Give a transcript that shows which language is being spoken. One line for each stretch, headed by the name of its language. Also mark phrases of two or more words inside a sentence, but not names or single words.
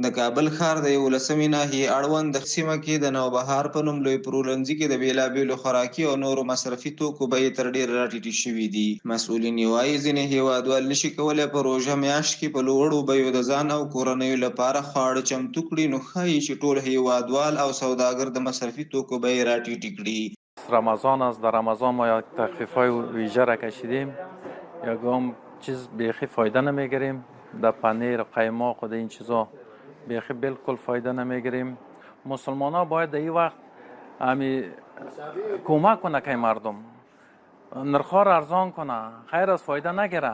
Pashto: د کابل ښار د 11مې ناحیې اړوند سیمه کې د نوبهار په نوم لوی پلورنځي کې د بېلابېلو خوراکي او نورو مصرفي توکو بیې تر ډېره راټیټې شوي دي. مسؤلین وایي ځینې هیوادوال نشي کولی په روژه میاشت کې په لوړو بیو د ځان او کورنیو لپاره خواړه چمتو کړي، نو ښایي چې ټول هیوادوال او سوداګر د مصرفي توکو بیې راټیټې کړي.
Persian: رمضان است. در رمضان ما یک تخفیف‌های ویژه را کشیدیم. یکم چیز بیخی فایده نمیگیریم. در پنیر، قیماق و این چیزا بیخی بالکل فایده نمیگیریم. مسلمان ها باید در این وقت همی کمک کنه که مردم نرخ‌ها را ارزان کنه، خیر از فایده نگیره.